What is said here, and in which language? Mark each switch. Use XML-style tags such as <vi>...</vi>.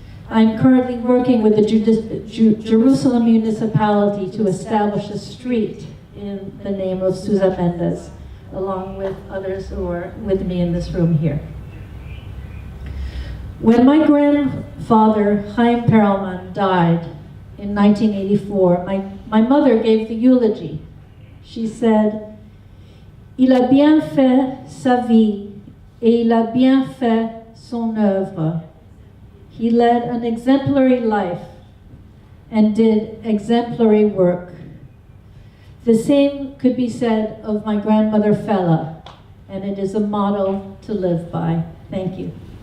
<en>I'm currently working with the Jerusalem municipality to establish a street in the name of Sousa Mendes, along with others who are with me in this room here. When my grandfather, Chaim Perelman, died in 1984, my mother gave the eulogy.</en> <fr>She said, "Il a bien fait sa vie, et il a bien fait son œuvre.</fr> <en>He led an exemplary life and did exemplary work." The same could be said of my grandmother Fela, and it is a model to live by. Thank you.</en>